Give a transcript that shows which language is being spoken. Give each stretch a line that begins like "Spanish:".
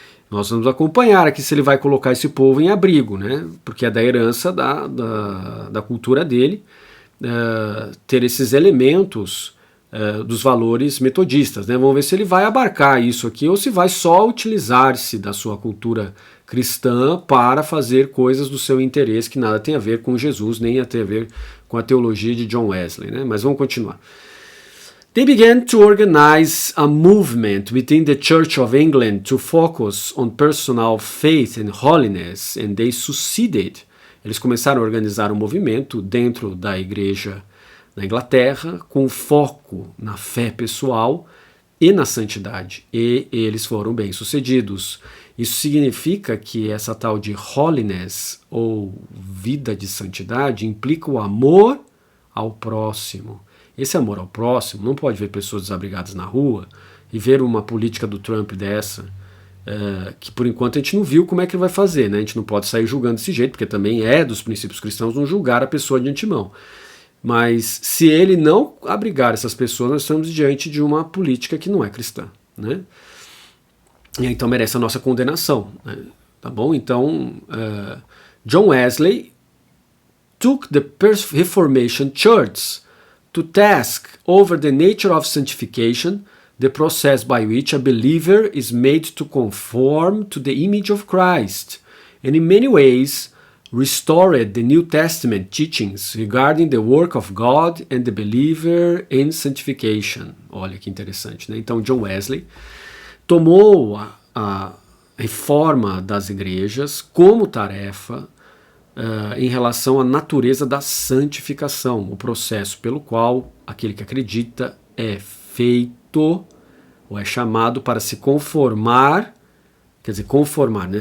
Portuguese: Nós vamos acompanhar aqui se ele vai colocar esse povo em abrigo, né, porque é da herança da cultura dele ter esses elementos dos valores metodistas, né? Vamos ver se ele vai abarcar isso aqui ou se vai só utilizar-se da sua cultura cristã para fazer coisas do seu interesse que nada tem a ver com Jesus, nem tem a ver com a teologia de John Wesley, né? Mas vamos continuar.
English: They began to organize a movement within the Church of England to focus on personal faith and holiness, and they succeeded.
Portuguese: Eles começaram a organizar um movimento dentro da igreja na Inglaterra com foco na fé pessoal e na santidade, e eles foram bem-sucedidos. Isso significa que essa tal de holiness, ou vida de santidade, implica o amor ao próximo. Esse amor ao próximo não pode ver pessoas desabrigadas na rua e ver uma política do Trump dessa, que por enquanto a gente não viu como é que ele vai fazer, né? A gente não pode sair julgando desse jeito, porque também é dos princípios cristãos não julgar a pessoa de antemão. Mas se ele não abrigar essas pessoas, nós estamos diante de uma política que não é cristã, né? E então merece a nossa condenação, né? Tá bom? Então,
English: John Wesley took the Reformation Church to task over the nature of sanctification, the process by which a believer is made to conform to the image of Christ, and in many ways restored the New Testament teachings regarding the work of God and the believer in sanctification.
Portuguese: Olha que interessante, né? Então John Wesley tomou a reforma das igrejas como tarefa em relação à natureza da santificação, o processo pelo qual aquele que acredita é feito ou é chamado para se conformar, quer dizer, conformar, né?